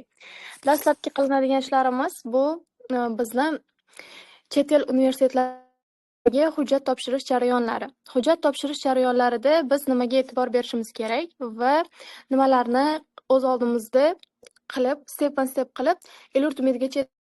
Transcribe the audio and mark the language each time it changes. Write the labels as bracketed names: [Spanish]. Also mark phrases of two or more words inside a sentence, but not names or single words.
[Uzbek] Dastlabki qilinadigan ishlarimiz bu bizni chet el universitetlariga hujjat topshirish jarayonlari. Hujjat topshirish jarayonlarida biz nimaga e'tibor berishimiz kerak va nimalarni o'z oldimizda qilib, [English] step-by-step [Uzbek] qilib, el-yurt umidigacha